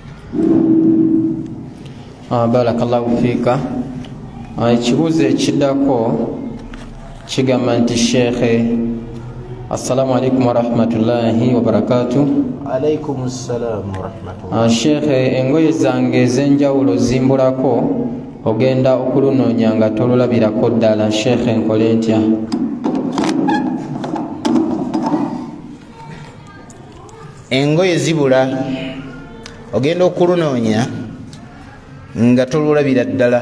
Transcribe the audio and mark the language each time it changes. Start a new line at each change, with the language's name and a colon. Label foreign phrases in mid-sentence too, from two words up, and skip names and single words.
Arabic: بارك الله فيك.
Ganda: Ekibuuzo ekiddako kigamba nti sheekhe,
Arabic: السلام عليكم ورحمة الله وبركاته. عليكم السلام ورحمة الله.
Ganda: Sheekhe, engoye zange ez'enjawulo zimbulako, ogenda okulunoonya nga tolulabirako ddala. Sheekhe, nkole ntya? Engoye zibula, ogenda okulunoonya nga tolulabira ddala.